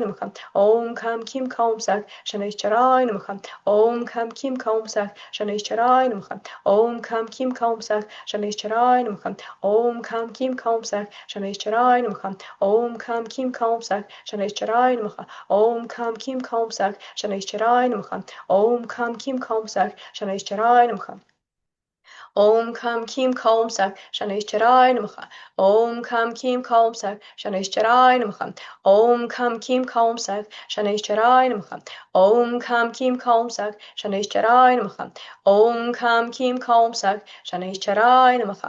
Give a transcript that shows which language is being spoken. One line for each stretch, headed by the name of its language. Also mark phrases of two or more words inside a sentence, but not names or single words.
Sanskrit: Namaha Om Kam Kim Kom Sak Shanishcharaya Namaha Om Kam Kim Kom Sak Shanishcharaya Namaha Om Kam Kim Kom Sak Shanishcharaya Namaha Om Kam Kim Kom Sak Shanishcharaya Namaha Om Kam Kim Kom Sak Shanishcharaya Namaha Om Kam Kim Kom Sak Shanishcharaya Namaha Om Kam Kim Kom Sak Shanishcharaya Namaha Om Kam Kim Kaum Sak Shanishcharai Namaha. Om Kam Kim Kaum Sak Shanishcharai Namaha. Om Kam Kim Kaum Sak Shanishcharai Namaha. Om Kam Kim Kaum Sak Shanishcharai Namaha. Om Kam Kim Kaum Sak Shanishcharai Namaha.